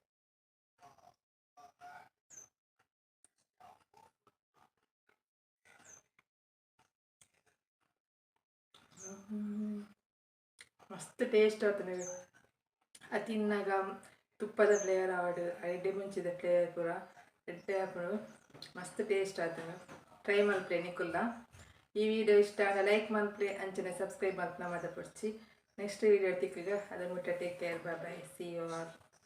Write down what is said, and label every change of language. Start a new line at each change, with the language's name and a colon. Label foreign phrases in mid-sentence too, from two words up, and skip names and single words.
Tulu: ಮಸ್ತ್ ಟೇಸ್ಟ್ ಆತುಂಡು ಅದು ತಿನ್ನಾಗ ತುಪ್ಪದ ಫ್ಲೇವರ್ ಆವಡ್ ಎಡ್ಡೆ ಮುಂಚಿದ ಫ್ಲೇವರ್ ಪೂರ ಎಡ್ಡೆ ಆಪುಂಡು ಮಸ್ತ್ ಟೇಸ್ಟ್ ಆತುಂಡು ಟ್ರೈ ಮಲ್ಪೆ ನಿಕುಲ್ಲ ಈ ವಿಡಿಯೋ ಇಷ್ಟ ಆಗ ಲೈಕ್ ಮಲ್ಪೆ ಅಂಚನೆ ಸಬ್ಸ್ಕ್ರೈಬ್ ಮಲ್ಪನ ಮದ ಪುಡ್ಚಿ
English: next video
Tulu: ತಿಕ್ಕಗ ಅದನ್ನು
English: take care bye bye see you all.